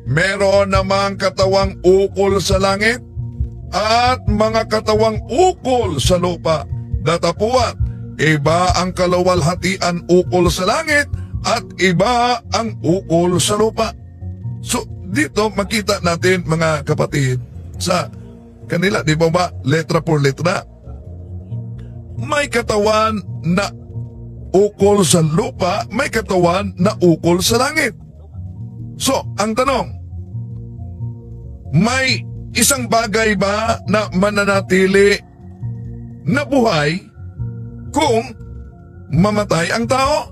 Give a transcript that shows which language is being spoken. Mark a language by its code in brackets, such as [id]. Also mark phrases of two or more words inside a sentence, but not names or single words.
[tl] Meron namang katawang ukol sa langit at mga katawang ukol sa lupa. Datapuan, iba ang kaluwalhatian ukol sa langit at iba ang ukol sa lupa. So, dito makita natin, mga kapatid, sa kanila, di ba [es] letra por letra? [tl] May katawan na ukol sa lupa, may katawan na ukol sa langit. So, ang tanong, may isang bagay ba na mananatili na buhay kung mamatay ang tao?